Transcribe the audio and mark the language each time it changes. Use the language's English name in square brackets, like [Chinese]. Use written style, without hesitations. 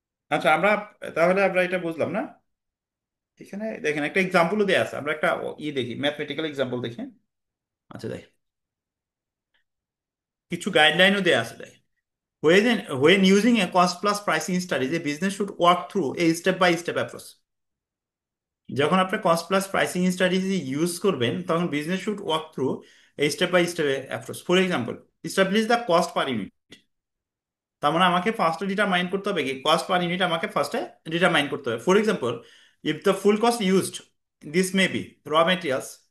[Bangla] আচ্ছা, তাহলে আমরা এটা বুঝলাম না। এখানে দেখেন একটা এক্সাম্পলও দেওয়া আছে, আমরা একটা দেখি, ম্যাথমেটিক্যাল এক্সাম্পল দেখি। আচ্ছা, দেখেন কিছু গাইডলাইনও দেওয়া আছে, দেখেন। [English] When using a cost plus pricing strategy, a business should work through a step by step approach. [Bangla] যখন আপনি cost plus pricing strategy use করবেন তখন [English] business should work through [Bangla] এই step by step approach. [English] For example, establish the cost per unit. [Bangla] তার মানে আমাকে ফার্স্টে determine করতে হবে কি কস্ট পার ইউনিট, আমাকে ফার্স্টে ডিটারমাইন করতে হবে। [English] For example, if the full cost used, this may be raw materials.